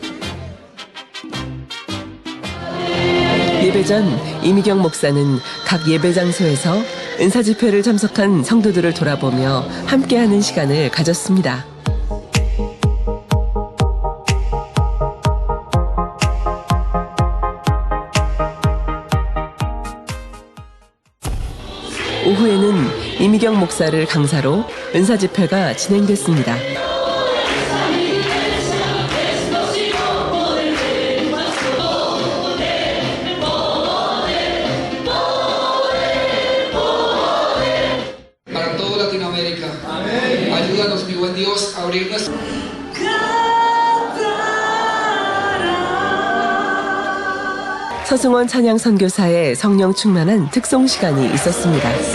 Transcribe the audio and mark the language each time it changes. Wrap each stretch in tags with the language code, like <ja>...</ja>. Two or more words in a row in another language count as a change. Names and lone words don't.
<ko>예배 전 이미경 목사는 각 예배 장소에서 은사 집회를 참석한 성도들을 돌아보며 함께하는 시간을 가졌습니다. 오후에는 이미경 목사를 강사로 은사 집회가 진행됐습니다.</ko> <es>Para todo Latinoamérica. Ayúdanos, mi buen Dios, a abrir nuestra...</es> <ko>서승원 찬양 선교사의 성령 충만한 특송 시간이 있었습니다.</ko>